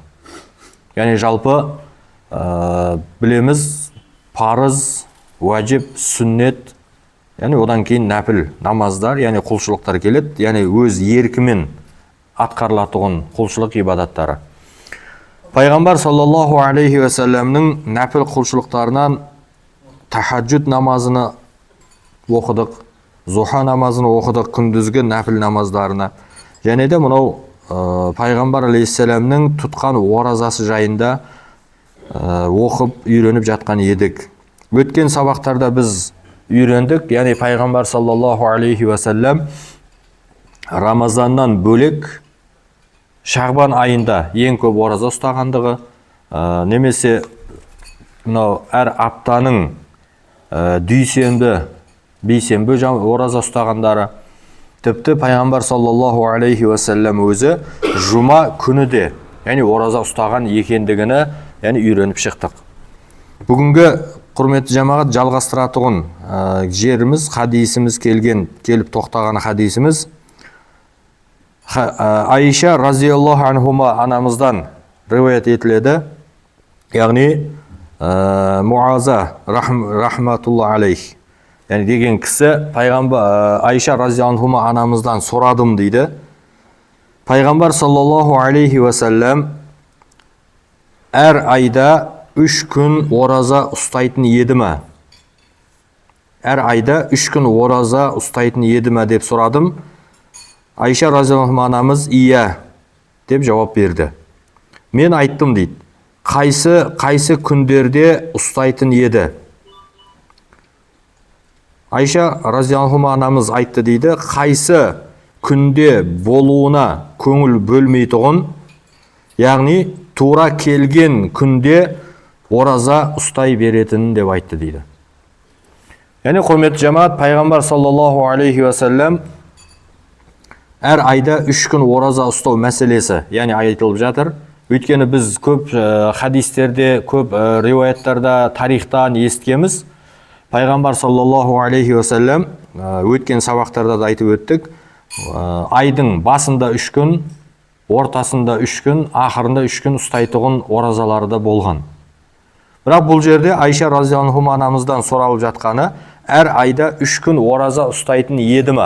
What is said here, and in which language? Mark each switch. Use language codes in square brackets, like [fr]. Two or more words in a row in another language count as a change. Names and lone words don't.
[kk] Яғни жалпы білеміз, парыз, уәжіп, сүннет, яғни одан кейін нәпіл намаздар, яғни құлшылықтар келеді, яғни өз еркімен атқарылатұғын құлшылық ибадаттары. Пайғамбар [ar] صلى الله عليه وسلمның [kk] нәпіл құлшылықтарынан тахаджуд намазыны оқыдық, зуха намазыны оқыдық, күндізгі нәпіл намаздарына. Және де мынау пайғамбар алейхиссаламның тұтқан оразасы жайында оқып, үйреніп жатқан едік. Өткен сабақтарда біз үйрендік, яғни пайғамбар [ar] صلى الله عليه وسلم [kk] Рамазаннан бөлек Шағбан айында ең көп ораза ұстағандығы, немесе әр аптаның дүйсенбі, бейсенбі ораза ұстағандары, тіпті пайғамбар [ar] صلى الله عليه وسلم [kk] өзі жұма күні де, яғни ораза ұстаған екендігіні, яғни үйреніп шықтық. Бүгінгі құрметті жамағат жалғастыратұғын жеріміз, хадисіміз келіп тоқтаған хадисіміз Айша [ar] رضي الله عنهما [kk] анамыздан риуаят етіледі, яғни Муаза [ar] رحمة الله عليه, [kk] яғни деген кісі пайғамбар Айша [ar] رضي الله عنهما [kk] анамыздан сұрадым дейді. Пайғамбар [ar] صلى الله عليه وسلم [kk] әр айда 3 күн ораза ұстайтын еді ме? Әр айда 3 күн ораза ұстайтын еді ме деп сұрадым. Айша [ar] رضي الله عنها [kk] анамыз ия деп жауап берді. Мен айттым дейді. Қайсы күндерде ұстайтын еді? Айша [ar] رضي الله عنها [kk] анамыз айтты дейді. Қайсы күнде болуына көңіл бөлмейтұғын, яғни тура келген күнде ораза ұстай беретінін деп айтты дейді. Яғни құрметті жамаат, пайғамбар [ar] صلى الله عليه وسلم [kk] әр айда 3 күн ораза ұстау мәселесі, яғни айтылып жатыр. Өйткені біз көп хадистерде, көп риуаяттарда, тарихтан естігеміз. Пайғамбар [ar] صلى الله عليه وسلم [kk] өткен сабақтарда да айтып өттік. Айдың басында 3 күн, ортасында 3 күн, ақырында 3 күн ұстайтұғын оразалары да болған. Бірақ бұл жерде Айша [ar] رضي الله عنها [kk] анамыздан сұралып жатқаны, әр айда 3 күн ораза ұстайтын еді ме?